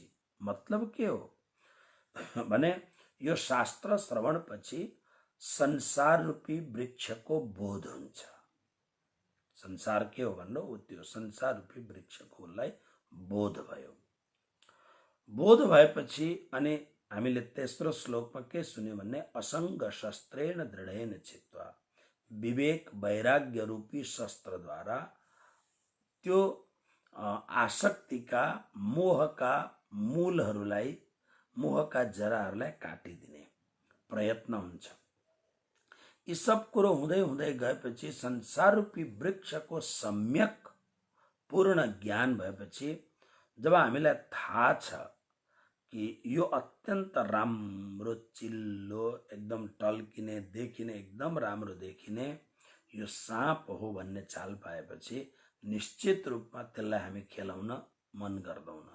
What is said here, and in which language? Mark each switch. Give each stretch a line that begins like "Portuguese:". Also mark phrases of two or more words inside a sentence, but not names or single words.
Nepali: मतलब के हो भने यो शास्त्र श्रवणपछि संसार रूपी वृक्षको बोध हुन्छ। संसार के हो भन्नु, त्यो संसार रूपी वृक्षको उसलाई बोध भयो। बोध भएपछि अनि हामीले तेस्रो श्लोकमा के सुन्यो भने
Sanskrit: असंग शस्त्रेण दृढेन चित्वा,
Nepali: विवेक वैराग्य रूपी शस्त्रद्वारा त्यो आसक्तिका मोहका मूलहरूलाई, मोहका जराहरूलाई काटिदिने प्रयत्न हुन्छ। यी सब कुरो हुँदै हुँदै गएपछि संसार रूपी वृक्षको सम्यक पूर्ण ज्ञान भएपछि जब हामीलाई थाहा छ कि यो अत्यन्त राम्रो चिल्लो एकदम टल्किने देखिने एकदम राम्रो देखिने यो साँप हो भन्ने चाल पाएपछि निश्चित रूपमा त्यसलाई हामी खेलाउन मन गर्दैनौँ।